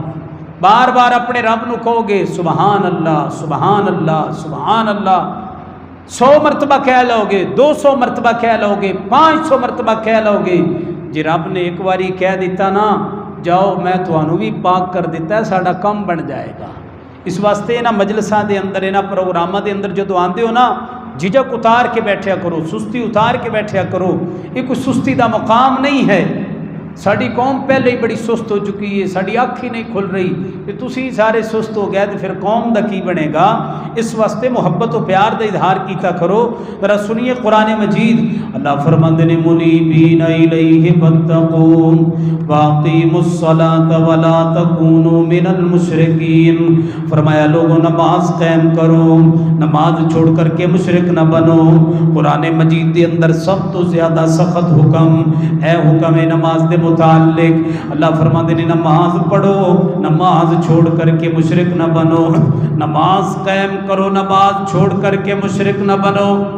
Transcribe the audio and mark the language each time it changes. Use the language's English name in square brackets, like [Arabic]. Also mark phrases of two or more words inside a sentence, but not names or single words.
[Urdu] بار بار اپنے رب نو کہو گے [Arabic] سبحان اللہ سبحان اللہ سبحان اللہ، [Urdu] 100 مرتبہ کہہ لو گے، 200 مرتبہ کہہ لو گے، 500 مرتبہ کہہ لو گے۔ [Punjabi] جی رب نے ایک باری کہہ دیتا نا جاؤ میں تھانوں بھی پاک کر دیتا ہے، ساڈا کم بن جائے گا۔ اس واسطے انہاں مجلساں دے اندر انہاں پروگراماں دے اندر جدو آندے ہو نا جھجک اتار کے بیٹھیا کرو، سستی اتار کے بیٹھیا کرو۔ یہ کوئی سستی دا مقام نہیں ہے۔ ساری قوم پہلے ہی بڑی سست ہو چکی ہے، ساری اکھ ہی نہیں کھل رہی، کہ تسی سارے سست ہو گئے تو پھر قوم دا کی بنے گا؟ اس واسطے محبت و پیار دا اظہار کیتا کرو۔ ذرا سنیے قرآن مجید، اللہ فرماندے نے [Arabic] منیبین الیہ واتقوا واقیموا الصلاۃ ولا تکونوا من المشرکین۔ [Urdu] فرمایا لوگوں نماز قائم کرو، نماز چھوڑ کر کے مشرک نہ بنو۔ [Punjabi] قرآن مجید دے اندر سب تو زیادہ سخت حکم ہے حکم نماز دے متعلق۔ [Urdu] اللہ فرماتے ہیں نماز پڑھو، نماز چھوڑ کر کے مشرک نہ بنو، نماز قائم کرو، نماز چھوڑ کر کے مشرک نہ بنو۔